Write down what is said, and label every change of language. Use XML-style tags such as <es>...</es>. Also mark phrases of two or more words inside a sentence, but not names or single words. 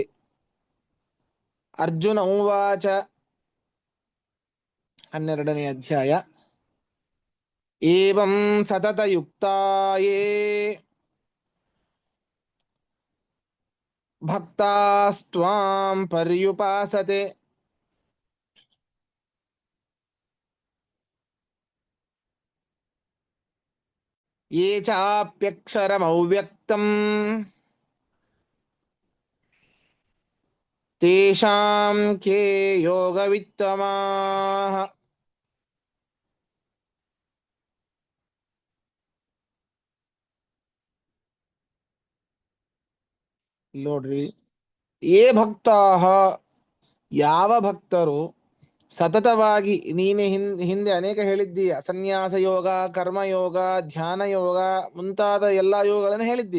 <kn>ಅರ್ಜುನ ಉವಾಚ, 12ನೇ ಅಧ್ಯಾಯ.</kn> <sa>ಏವಂ ಸತತ ಯುಕ್ತಾಯೇ ಭಕ್ತಾಸ್ತ್ವಾಂ ಪರ್ಯುಪಾಸತೆ, ಯೇ ಚಾಪ್ಯಕ್ಷರಮವ್ಯಕ್ತಂ ತೇಷಾಂ ಕೇ ಯೋಗವಿತ್ತಮಾಃ.</sa> <kn>ನೋಡ್ರಿ,</kn> <sa>ಯೇ ಭಕ್ತಾಃ,</sa> <kn>ಯಾವ ಭಕ್ತರು ಸತತವಾಗಿ, ನೀನೆ ಹಿಂದೆ ಅನೇಕ ಹೇಳಿದ್ದೀಯ, ಸನ್ಯಾಸ ಯೋಗ, ಕರ್ಮಯೋಗ, ಧ್ಯಾನ ಯೋಗ ಮುಂತಾದ ಎಲ್ಲಾ ಯೋಗಗಳನ್ನು ಹೇಳಿದ್ದೀಯ.</kn>